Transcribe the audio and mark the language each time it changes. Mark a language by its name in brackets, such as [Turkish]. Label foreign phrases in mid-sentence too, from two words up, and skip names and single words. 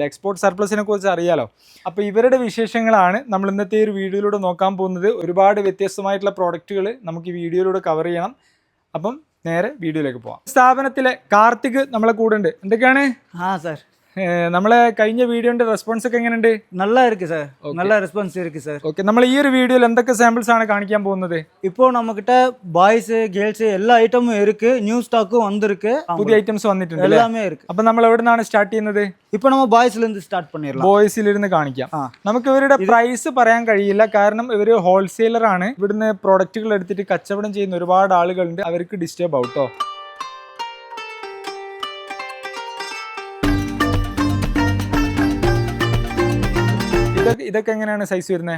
[English] export surplusine [Malayalam] കുറിച്ച് അറിയാലോ. അപ്പോൾ ഇവരുടെ വിശേഷങ്ങളാണ് നമ്മൾ ഇന്നത്തെ ഒരു വീഡിയോയിലൂടെ നോക്കാൻ പോകുന്നത്. ഒരുപാട് വ്യത്യസ്തമായിട്ടുള്ള പ്രോഡക്റ്റുകൾ നമുക്ക് ഈ വീഡിയോയിലൂടെ കവർ ചെയ്യണം. അപ്പം നേരെ വീഡിയോയിലേക്ക് പോവാം. സ്ഥാപനത്തിലെ കാർത്തിക് നമ്മളെ കൂടെ ഉണ്ട്. എന്തൊക്കെയാണ് സാർ നമ്മളെ കഴിഞ്ഞ വീഡിയോന്റെ റെസ്പോൺസ് ഒക്കെ എങ്ങനെയുണ്ട്? [Tamil] நல்லா இருக்கு சார், நல்ல ரெஸ்பான்ஸ் இருக்கு சார். [Malayalam] ഓക്കെ, നമ്മൾ ഈ ഒരു വീഡിയോയിൽ എന്തൊക്കെ സാമ്പിൾസ് ആണ് കാണിക്കാൻ പോകുന്നത്? [Tamil] இப்போ நம்ம கிட்ட [English] boys girls [Tamil] எல்லா ஐட்டமும் இருக்கு, [English] new stockum [Tamil] வந்திருக்கு, [Malayalam] പുതിയ ഐറ്റംസ് വന്നിട്ടുണ്ട്, [Tamil] எல்லாமே இருக்கு. [Malayalam] അപ്പൊ നമ്മൾ എവിടെ നിന്നാണ് സ്റ്റാർട്ട് ചെയ്യുന്നത്? [Tamil] இப்போ நம்ம பாய்ஸ்ல இருந்து ஸ்டார்ட் பண்ணிரலாம். [Malayalam] ബോയ്സിലിരുന്ന് കാണിക്കാം. നമുക്ക് ഇവരുടെ പ്രൈസ് പറയാൻ കഴിയില്ല, കാരണം ഇവര് ഹോൾസെയിലർ ആണ്. ഇവിടുന്ന് പ്രോഡക്റ്റുകൾ എടുത്തിട്ട് കച്ചവടം ചെയ്യുന്ന ഒരുപാട് ആളുകളുണ്ട്. അവർക്ക് ഡിസ്റ്റർബ് ആവട്ടോ. ഇതൊക്കെ എങ്ങനെയാണ് സൈസ് വരുന്നത്?